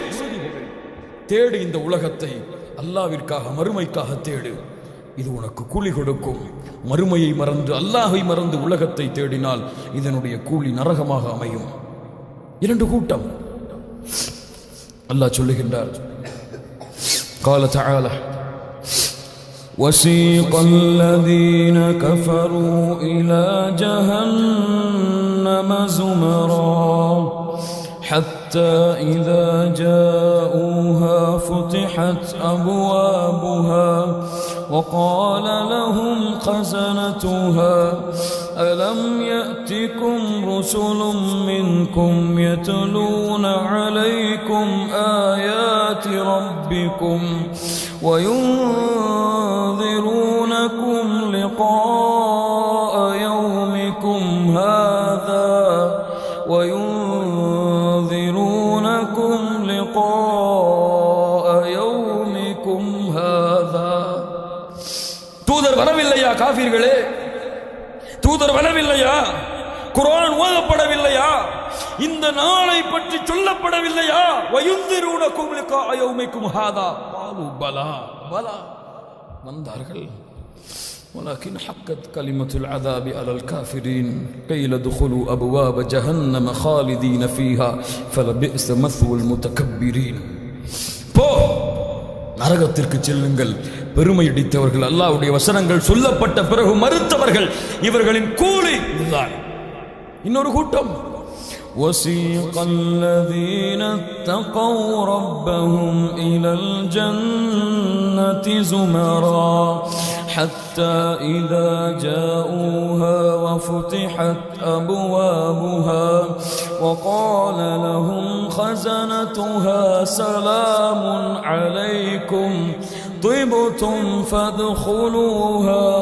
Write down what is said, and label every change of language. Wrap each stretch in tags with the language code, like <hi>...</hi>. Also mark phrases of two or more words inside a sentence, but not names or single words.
<ta>தேடு இந்த உலகத்தை அல்லாஹ்விற்காக, மறுமைக்காக தேடு. இது உனக்கு கூலி கொடுக்கும். மறுமையை மறந்து, அல்லாஹை மறந்து உலகத்தை தேடினால் இதனுடைய கூலி நரகமாக அமையும். 2 கூட்டம் அல்லாஹ் சொல்லுகின்றார்.</ta> <ar>قال تعالى وسيق الذين كفروا إلى جهنم زمرا حتى إذا جاءوها فتحت أبوابها وقال لهم خزنتها ألم يأتكم رسل منكم يتلون عليكم آيات ربكم وينذرونكم لقاء يومكم هذا</ar> <ta>தூதர் வரவில்லையா காஃபிர்களே? தூதர் வரவில்லையா? குர்ஆன் ஓதப்படவில்லையா? இந்த நாளை பற்றி சொல்லப்படவில்லையா?</ta> <ar>وينذرونكم لقاء يومكم هذا قالوا بلى بلى வந்தார்கள். ولكن حقت كلمة العذاب على الكافرين قيل ادخلوا أبواب جهنم خالدين فيها فلبئس مثوى المتكبرين.</ar> <ta>நரகத்திற்கு செல்லுங்கள், பெருமையடித்தவர்கள், அல்லாஹ்வுடைய வசனங்கள் சொல்லப்பட்ட பிறகு மறுத்தவர்கள், இவர்களின் கூலி இதுதான். இன்னொரு கூட்டம்</ta> <ar>وَسِيقَ الَّذِينَ اتَّقَوْا رَبَّهُمْ إِلَى الْجَنَّةِ زُمَرًا حَتَّى إِذَا جَاءُوهَا وَفُتِحَتْ أَبْوَابُهَا وَقَالَ لَهُمْ خَزَنَتُهَا سَلَامٌ عَلَيْكُمْ طِبْتُمْ فَادْخُلُوهَا</ar>